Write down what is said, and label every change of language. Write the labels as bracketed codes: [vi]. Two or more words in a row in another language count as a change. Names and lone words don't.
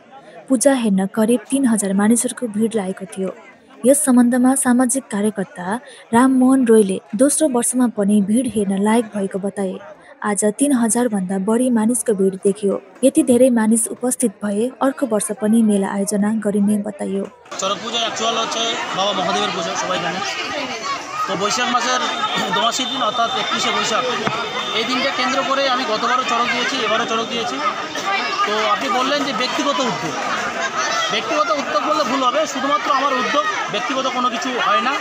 [ne] पूजा हेर्न करिब 3000 मानिसहरूको भिड लागेको थियो। यस सम्बन्धमा सामाजिक कार्यकर्ता राममोहन रोयले दोस्रो वर्षमा पनि भिड हेर्न लायक भएको बताए। आज 3000 भन्दा बढी मानिसको भिड देखियो। यति धेरै मानिस उपस्थित भए अर्को वर्ष पनि मेला आयोजना गरिने बताइयो। [bn] চরক পূজা অ্যাকচুয়াল হচ্ছে বাবা মহাদেবের পূজা, সবাই জানে। তো বৈশাখ মাসের ৮২ দিন অর্থাৎ ৩১শে বৈশাখ, এই দিনটা কেন্দ্র করে আমি গতবারও চরক দিয়েছি, এবারও চরক দিয়েছি। তো আপনি বললেন যে ব্যক্তিগত উদ্যোগ বললে ভুল হবে, শুধুমাত্র আমার উদ্যোগ, ব্যক্তিগত কোনো কিছু হয় না।